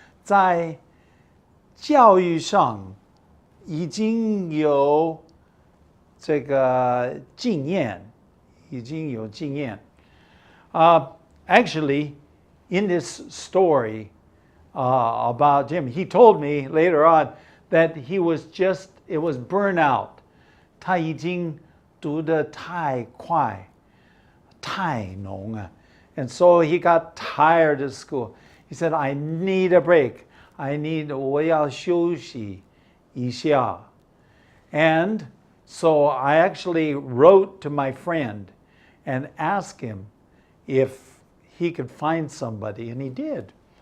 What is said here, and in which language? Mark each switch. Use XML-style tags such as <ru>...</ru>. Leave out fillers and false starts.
<zh>在教育上已经有这个经验，已经有经验。</zh> <en>Actually, in this story about Jim, he told me later on that it was burnout.</en> <zh>他已经读得太快，太浓了。</zh> <en>And so he got tired of school. He said, I need a break.</en> <zh>我要休息一下.</zh> <en>And so I actually wrote to my friend and asked him if he could find somebody, and he did.</en>